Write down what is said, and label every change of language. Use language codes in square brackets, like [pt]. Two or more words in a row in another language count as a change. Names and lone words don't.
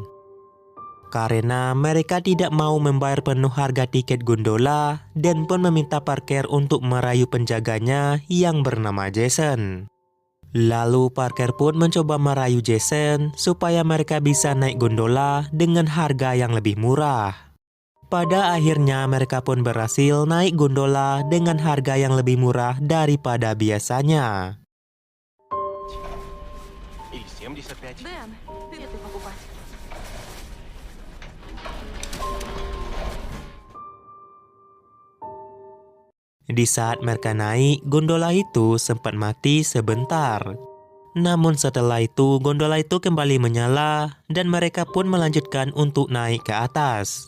[id] Karena mereka tidak mau membayar penuh harga tiket gondola, Dan pun meminta Parker untuk merayu penjaganya yang bernama Jason. Lalu Parker pun mencoba merayu Jason supaya mereka bisa naik gondola dengan harga yang lebih murah. Pada akhirnya mereka pun berhasil naik gondola dengan harga yang lebih murah daripada biasanya. [ru] И 75. Дэн, билеты покупать. [id] Di saat mereka naik, gondola itu sempat mati sebentar. Namun setelah itu, gondola itu kembali menyala dan mereka pun melanjutkan untuk naik ke atas.